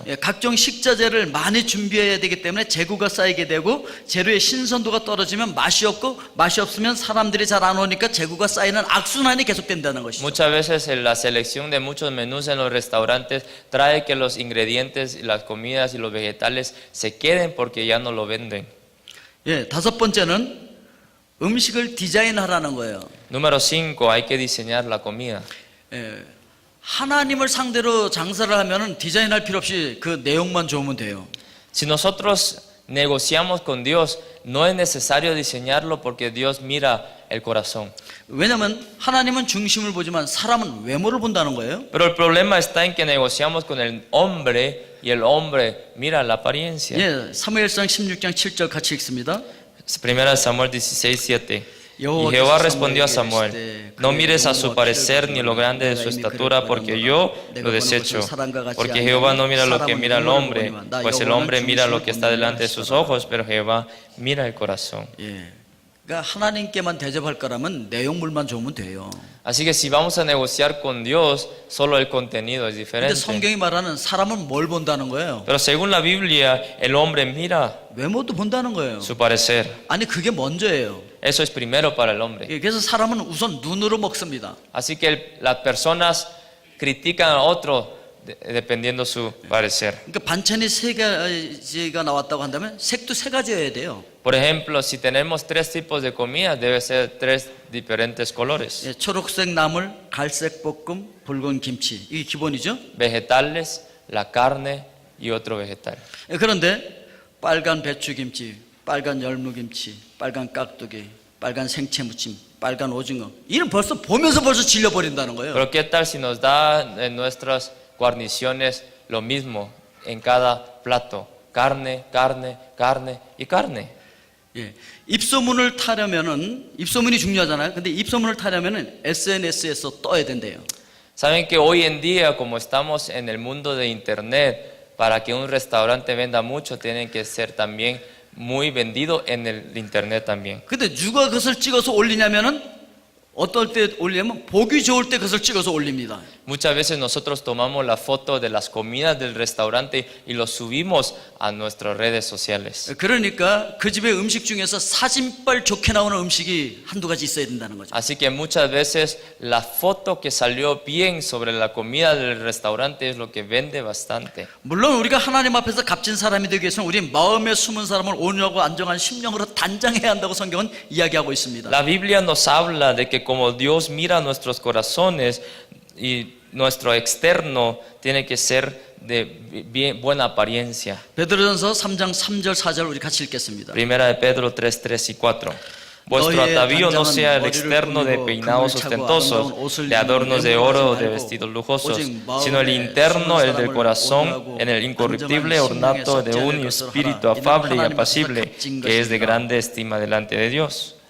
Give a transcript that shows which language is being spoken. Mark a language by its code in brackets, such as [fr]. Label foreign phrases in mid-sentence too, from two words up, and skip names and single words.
[ko] 예, 각종 식자재를 많이 준비해야 되기 때문에 재고가 쌓이게 되고 재료의 신선도가 떨어지면 맛이 없고 맛이 없으면 사람들이 잘 안 오니까 재고가 쌓이는 악순환이 계속된다는 것이죠. [es] Muchas veces la selección de muchos menús en los restaurantes trae que los ingredientes, las comidas y los vegetales se queden porque ya no lo venden. [ko] 예, 다섯 번째는 음식을 디자인하라는 거예요. [es] Número 5, hay que diseñar la comida. [ko] 예, 하나님을 상대로 장사를 하면은 디자인할 필요 없이 그 내용만 좋으면 돼요. [es] Si nosotros negociamos con Dios, no es necesario diseñarlo porque Dios mira el corazón. [ko] 왜냐하면 하나님은 중심을 보지만 사람은 외모를 본다는 거예요. [es] Pero el problema está en que negociamos con el hombre y el hombre mira la apariencia. [ko] 예, 사무엘상 16장 7절 같이 읽습니다. [es] Primera Samuel 16:7. Y Jehová respondió a Samuel, no mires a su parecer ni lo grande de su estatura, porque yo lo desecho. Porque Jehová no mira lo que mira el hombre, pues el hombre mira lo que está delante de sus ojos, pero Jehová mira el corazón. [ko] 예, 그러니까 하나님께만 대접할 거라면 내용물만 좋으면 돼요. [es] Así que si vamos a negociar con Dios, solo el contenido es [ko] 근데 [es] diferente. [ko] 성경이 말하는 사람은 뭘 본다는 거예요? [es] Pero según la Biblia, el hombre mira [ko] 외모도 본다는 거예요. [es] su parecer. [ko] 아니 그게 먼저예요. [es] Eso es primero para el hombre. [ko] 예, 그래서 사람은 우선 눈으로 먹습니다. [es] Así que las personas critican a otro dependiendo su parecer. [ko] 그러니까 반찬이 세 가지가 나왔다고 한다면 색도 세 가지여야 돼요. [es] Por ejemplo, si tenemos 3 tipos de comida, debe ser 3 diferentes colores. [ko] 예, 초록색 나물, 갈색 볶음, 붉은 김치 이게 기본이죠. [es] Vegetales, la carne y otro vegetal. [ko] 예, 그런데 빨간 배추김치, 빨간 열무김치, 빨간 깍두기, 빨간 생채무침, 빨간 오징어 이는 벌써 보면서 질려버린다는 거예요. [es] Pero ¿qué tal si nos da en nuestras guarniciones lo mismo en cada plato? Carne, carne, carne y carne. [ko] 예, 입소문을 타려면은 입소문이 중요하잖아요. 근데 입소문을 타려면은 SNS에서 떠야 된대요. [es] Saben que hoy en día, como estamos en el mundo de internet, para que un restaurante venda mucho, tienen que ser también muy vendido en el internet también. [ko] 근데 누가 그것을 찍어서 올리냐면은 어떨 때 올리면 보기 좋을 때 그것을 찍어서 올립니다. [es] Muchas veces nosotros tomamos la foto de las comidas del restaurante y lo subimos a nuestras redes sociales. [ko] 그러니까 그 집의 음식 중에서 사진빨 좋게 나오는 음식이 한두 가지 있어야 된다는 거죠. [es] Así que muchas veces la foto que salió bien sobre la comida del restaurante es lo que vende bastante. [ko] 물론 우리가 하나님 앞에서 값진 사람이 되기 위해서는 우리 마음에 숨은 사람을 온유하고 안정한 심령으로 단장해야 한다고 성경은 이야기하고 있습니다. [es] La Biblia nos habla de que como Dios mira nuestros corazones y nuestro externo tiene que ser de bien, buena apariencia. [ko] 베드로전서 3장 3절 4절 우리 같이 읽겠습니다. [es] Primera de Pedro 3, 3 y 4. Vuestro atavío no sea el externo de peinados ostentosos, de adornos de oro o de vestidos lujosos, sino el interno, el del corazón, en el incorruptible ornato de un espíritu afable y apacible, que es de grande estima delante de Dios.